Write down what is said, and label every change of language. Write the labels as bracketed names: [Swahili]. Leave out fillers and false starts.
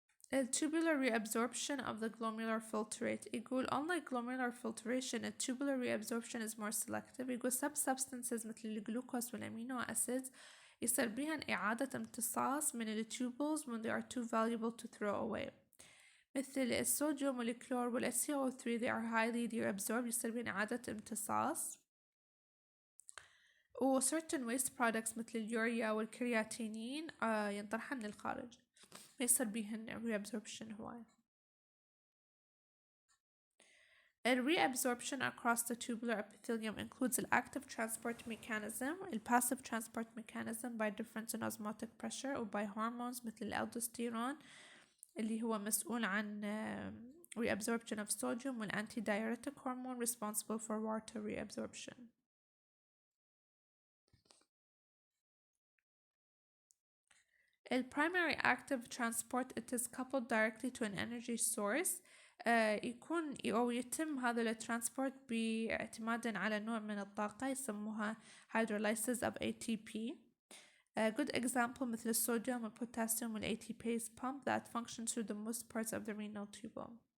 [English] A tubular reabsorption of the glomerular filtrate. [Arabic] يقول [English] unlike glomerular filtration, a tubular reabsorption is more selective. [Arabic] يقول substances مثل الجلوكوز والأمينو acids يصير بيهن إعادة امتصاص من التوبلز [English] when they are too valuable to throw away. [Arabic] مثل الصوديوم والكلور والSCO3 [English] they are highly reabsorbed [Arabic] يصير بيهن إعادة امتصاص. و [English] certain waste products [Arabic] مثل اليوريا والكرياتينين ينطرحن من الخارج يصير بيهن reabsorption هواي. [English] A reabsorption across the tubular epithelium includes the active transport mechanism, the passive transport mechanism by difference in osmotic pressure or by hormones [Arabic] مثل الالدوستيرون اللي هو مسؤول عن [English] reabsorption of sodium والantidiuretic hormone responsible for water reabsorption. The primary active transport it is coupled directly to an energy source. [Arabic] يكون أو يتم هذا الترانسبورت باعتماد على نوع من الطاقة يسموها [English] hydrolysis of ATP. A good example [Arabic] مثل الصوديوم والبوتاسيوم [English] وال ATPase pump that functions through the most parts of the renal tubule.